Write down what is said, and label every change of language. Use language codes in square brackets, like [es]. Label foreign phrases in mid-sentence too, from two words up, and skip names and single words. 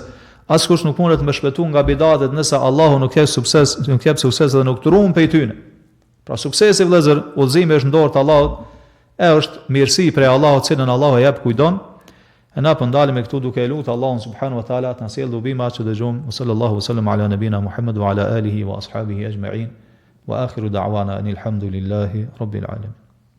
[sq] Askush nuk mundet me shpëtu nga bidatet nëse Allahu nuk jep sukses dhe nuk turun prej tyne. Pra suksesi vëllazër, udhëzimi është në dorë të Allahut, e është mirësi prej Allahut, cilën Allahu e jep kujdon. E na po ndalemi këtu duke e lutur Allahun [ar] سبحانه وتعالى [sq] të na sjellë dubima që dëgjojmë. [ar] صلى الله وسلم على نبينا محمد وعلى آله وأصحابه أجمعين. وآخر دعوانا أن الحمد لله رب العالمين.